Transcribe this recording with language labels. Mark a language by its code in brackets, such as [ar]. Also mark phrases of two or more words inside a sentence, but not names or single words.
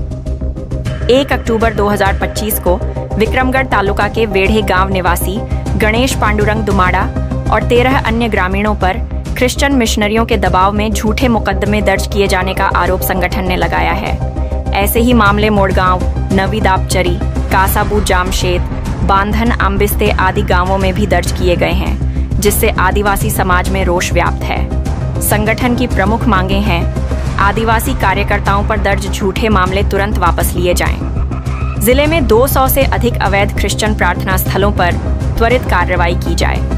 [hi] 1 अक्टूबर 2025 को विक्रमगढ़ तालुका के वेढ़े गांव निवासी गणेश पांडुरंग दुमाड़ा और 13 अन्य ग्रामीणों पर क्रिश्चियन मिशनरियों के दबाव में झूठे मुकदमे दर्ज किए जाने का आरोप संगठन ने लगाया है। ऐसे ही मामले मोड़गांव, नवी दापचरी, कासाबू जामशेद, बांधन आंबिस्ते आदि गांवों में भी दर्ज किए गए हैं, जिससे आदिवासी समाज में रोष व्याप्त है। संगठन की प्रमुख मांगे हैं आदिवासी कार्यकर्ताओं पर दर्ज झूठे मामले तुरंत वापस लिए जाएं। जिले में 200 से अधिक अवैध क्रिश्चियन प्रार्थना स्थलों पर त्वरित कार्रवाई की जाए।